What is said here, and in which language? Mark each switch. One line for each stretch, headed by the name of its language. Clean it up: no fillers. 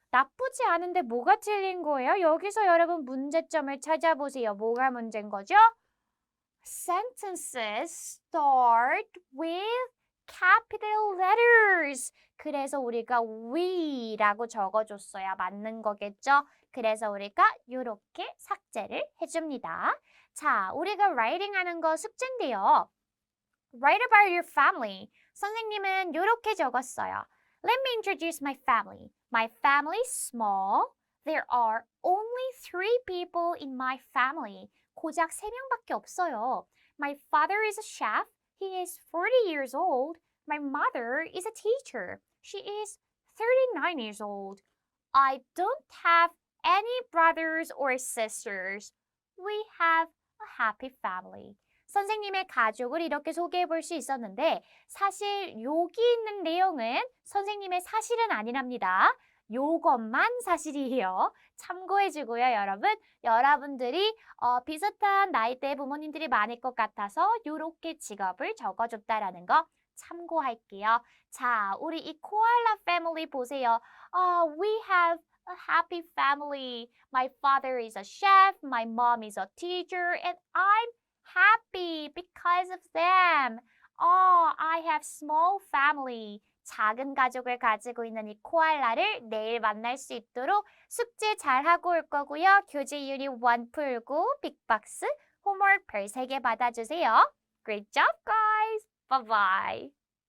Korean: 나쁘지 않은데 뭐가 틀린 거예요? 여기서 여러분 문제점을 찾아보세요. 뭐가 문제인 거죠?
English: Sentences start with capital letters.
Korean: 그래서 우리가 we라고 적어줬어야 맞는 거겠죠? 그래서 우리가 이렇게 삭제를 해줍니다. 자, 우리가 writing 하는 거 숙제인데요.
English: Write about your family.
Korean: 선생님은 이렇게 적었어요.
English: Let me introduce my family. My family is small. There are only 3 people in my family.
Korean: 고작 3명밖에 없어요.
English: My father is a chef. He is 40 years old. My mother is a teacher. She is 39 years old. I don't have any brothers or sisters. We have a happy family.
Korean: 선생님의 가족을 이렇게 소개해 볼 수 있었는데 사실 여기 있는 내용은 선생님의 사실은 아니랍니다. 요것만 사실이에요. 참고해 주고요, 여러분. 여러분들이 비슷한 나이대 부모님들이 많을 것 같아서 요렇게 직업을 적어줬다라는 거 참고할게요. 자, 우리 이 코알라 패밀리 보세요.
English: We have a happy family. My father is a chef, my mom is a teacher, and I'm happy because of them. I have small family.
Korean: 작은 가족을 가지고 있는 이 코알라를 내일 만날 수 있도록 숙제 잘하고 올 거고요. 교재 유닛 1 풀고 빅박스 홈워크 별 3개 받아주세요.
English: Great job, guys! Bye-bye!